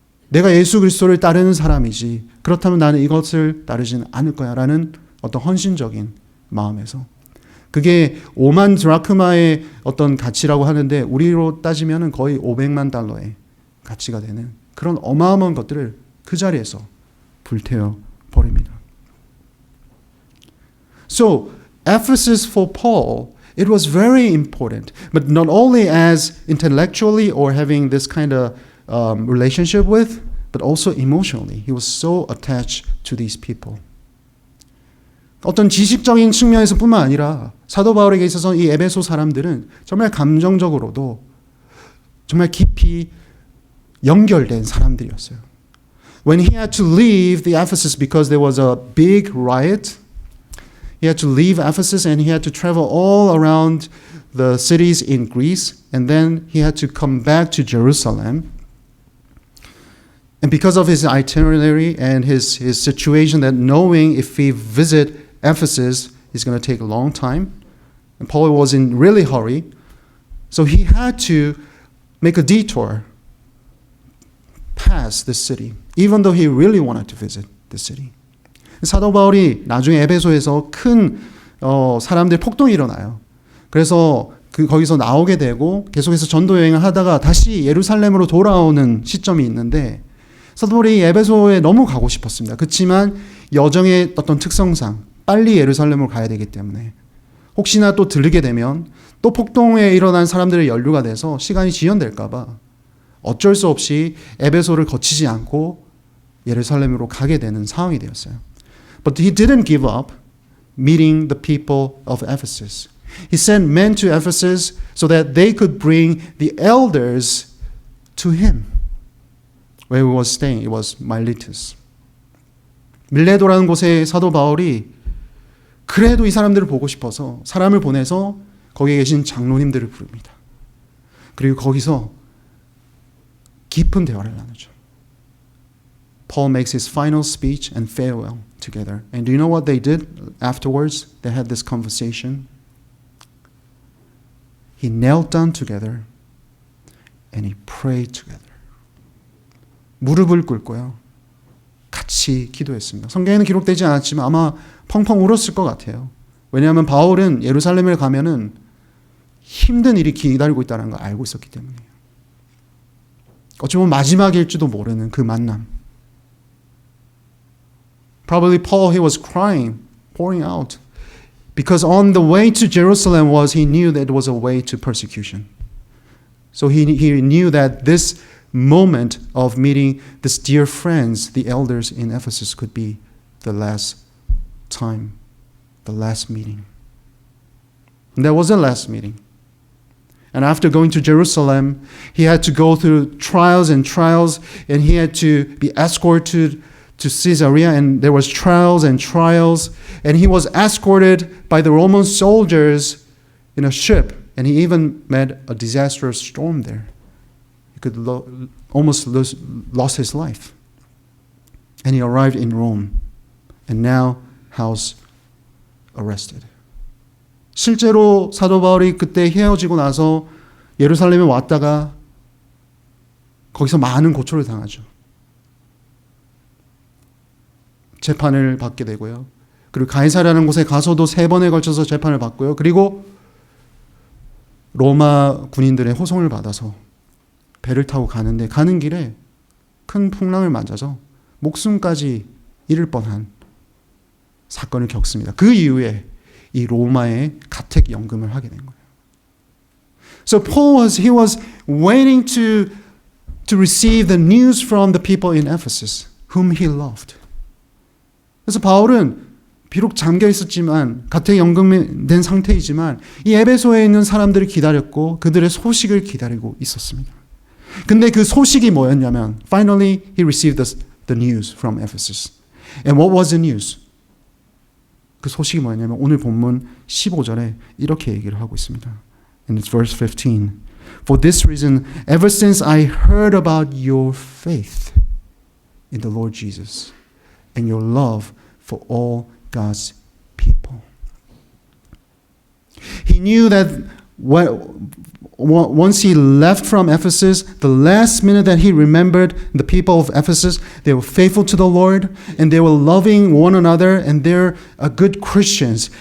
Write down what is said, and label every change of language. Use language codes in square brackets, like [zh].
[ko] 내가 예수 그리스도를 따르는 사람이지 그렇다면 나는 이것을 따르지는 않을 거야 라는 어떤 헌신적인 마음에서 그게 5만 드라크마의 어떤 가치라고 하는데 우리로 따지면 거의 500만 달러의 가치가 되는 그런 어마어마한 것들을 그 자리에서 불태워 버립니다. [en] So Ephesus for Paul, it was very important, but not only as intellectually or having this kind of relationship with, but also emotionally. He was so attached to these people. [ko] 어떤 지식적인 측면에서 뿐만 아니라 사도 바울에게 있어서 이 에베소 사람들은 정말 감정적으로도 정말 깊이 연결된 사람들이었어요. [en] When he had to leave the Ephesus because there was a big riot, he had to leave Ephesus and he had to travel all around the cities in Greece, and then he had to come back to Jerusalem. And because of his itinerary and his situation, that knowing if he visit Ephesus is going to take a long time, and Paul was in really hurry, so he had to make a detour past the city, even though he really wanted to visit the city. [ko] 사도 바울이 나중에 에베소에서 큰 사람들 폭동이 일어나요. 그래서 거기서 나오게 되고 계속해서 전도 여행을 하다가 다시 예루살렘으로 돌아오는 시점이 있는데 사도 바울이 에베소에 너무 가고 싶었습니다. 그렇지만 여정의 어떤 특성상 빨리 예루살렘으로 가야 되기 때문에 혹시나 또 들르게 되면 또 폭동에 일어난 사람들의 연루가 돼서 시간이 지연될까 봐 어쩔 수 없이 에베소를 거치지 않고 예루살렘으로 가게 되는 상황이 되었어요. [en] But he didn't give up meeting the people of Ephesus. He sent men to Ephesus so that they could bring the elders to him. Where he was staying, it was Miletus. [ko] 밀레도라는 곳에 사도 바울이 그래도 이 사람들을 보고 싶어서 사람을 보내서 거기에 계신 장로님들을 부릅니다. 그리고 거기서 깊은 대화를 나누죠. [en] Paul makes his final speech and farewell together. And do you know what they did afterwards? They had this conversation. He knelt down together and he prayed together. [ko] 무릎을 꿇고요. 같이 기도했습니다. 성경에는 기록되지 않았지만 아마 펑펑 울었을 것 같아요. 왜냐하면 바울은 예루살렘에 가면은 힘든 일이 기다리고 있다는 걸 알고 있었기 때문이에요. 어찌 보면 마지막일지도 모르는 그 만남. [en] Probably Paul, he was crying, pouring out. Because on the way to Jerusalem he knew that it was a way to persecution. So he knew that this moment of meeting these dear friends, the elders in Ephesus, could be the last time, the last meeting. And that was the last meeting. And after going to Jerusalem, he had to go through trials and trials, and he had to be escorted to Caesarea, and there was trials and trials, and he was escorted by the Roman soldiers in a ship, and he even met a disastrous storm there. He could almost lost his life. And he arrived in Rome, and now house arrested. [ko] 실제로 사도 바울이 그때 헤어지고 나서 예루살렘에 왔다가 거기서 많은 고초를 당하죠. 재판을 받게 되고요. 그리고 가이사랴라는 곳에 가서도 3번에 걸쳐서 재판을 받고요. 그리고 로마 군인들의 호송을 받아서 배를 타고 가는데 가는 길에 큰 풍랑을 맞아서 목숨까지 잃을 뻔한 사건을 겪습니다. 그 이후에 이 로마에 가택 연금을 하게 된 거예요. [en] So Paul he was waiting to receive the news from the people in Ephesus, whom he loved. [ko] 그래서 바울은 비록 잠겨 있었지만 가택 연금된 상태이지만 이 에베소에 있는 사람들을 기다렸고 그들의 소식을 기다리고 있었습니다. 근데 그 소식이 뭐였냐면 [en] finally he received the news from Ephesus. And what was the news? [ko] 그 소식이 뭐였냐면 오늘 본문 15절에 이렇게 얘기를 하고 있습니다. [en] And it's verse 15. For this reason, ever since I heard about your faith in the Lord Jesus and your love for all God's people. He knew that once he left from Ephesus, the last minute that he remembered the people of Ephesus, they were faithful to the Lord and they were loving one another and they're good Christians.